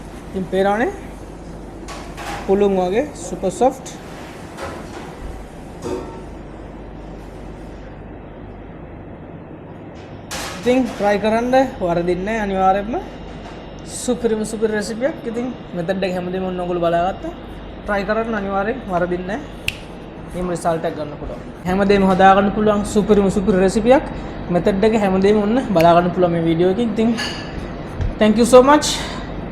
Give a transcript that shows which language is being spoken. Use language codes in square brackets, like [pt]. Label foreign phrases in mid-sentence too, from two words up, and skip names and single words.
[si] ඉතින් පේනවනේ පුළුන් වගේ [en] super soft. [si] ඉතින් try කරන්න වරදින්නේ නැහැ අනිවාර්යයෙන්ම. [en] super recipe [si] එකක්. ඉතින් method එක හැමදේම ඔයගොල්ලෝ බලාගත්තා. try කරන්න අනිවාර්යෙන් වරදින්නේ නැහැ. මේ result එක ගන්න පුළුවන්. හැමදේම හදාගන්න පුළුවන් [en] super recipe [si] එකක්. method එක හැමදේම ඔන්න බලා ගන්න පුළුවන් මේ වීඩියෝ එකකින්. [en] ඉතින් thank you so much.